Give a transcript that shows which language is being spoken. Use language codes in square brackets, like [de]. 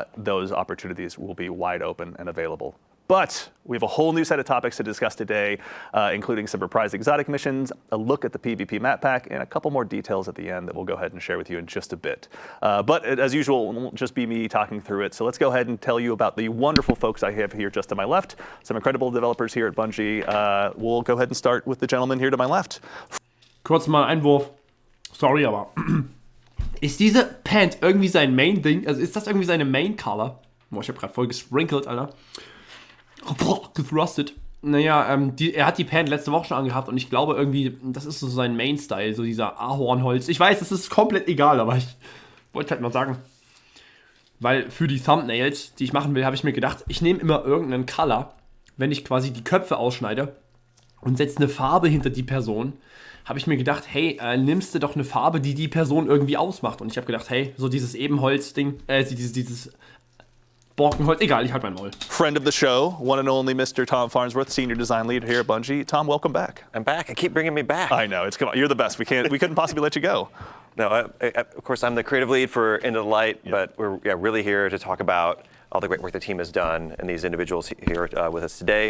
[en] Those opportunities will be wide open and available. But we have a whole new set of topics to discuss today, including some reprised exotic missions, a look at the PvP map pack, and a couple more details at the end that we'll go ahead and share with you in just a bit. But as usual, it won't just be me talking through it. So let's go ahead and tell you about the wonderful folks I have here just to my left, some incredible developers here at Bungie. We'll go ahead and start with the gentleman here to my left. [de] Kurz mal Einwurf. Sorry, aber ist diese Pant irgendwie sein Main-Ding? Also ist das irgendwie seine Main-Color? Boah, ich hab grad voll gesprinkelt, Alter. Gethrustet. Naja, er hat die Pant letzte Woche schon angehabt und ich glaube irgendwie, das ist so sein Main-Style, so dieser Ahornholz. Ich weiß, es ist komplett egal, aber ich wollte halt mal sagen, weil für die Thumbnails, die ich machen will, habe ich mir gedacht, ich nehme immer irgendeinen Color, wenn ich quasi die Köpfe ausschneide und setze eine Farbe hinter die Person, habe ich mir gedacht, hey, nimmst du doch eine Farbe, die die Person irgendwie ausmacht. Und ich habe gedacht, hey, so dieses Ebenholz-Ding, dieses Borkenholz, egal, ich halt mein Maul. [en] Friend of the show, one and only Mr. Tom Farnsworth, Senior Design Lead here at Bungie. Tom, welcome back. I'm back. I keep bringing me back. I know, come on, you're the best. We couldn't possibly let you go. No, of course, I'm the creative lead for Into the Light, but we're really here to talk about all the great work the team has done and these individuals here with us today.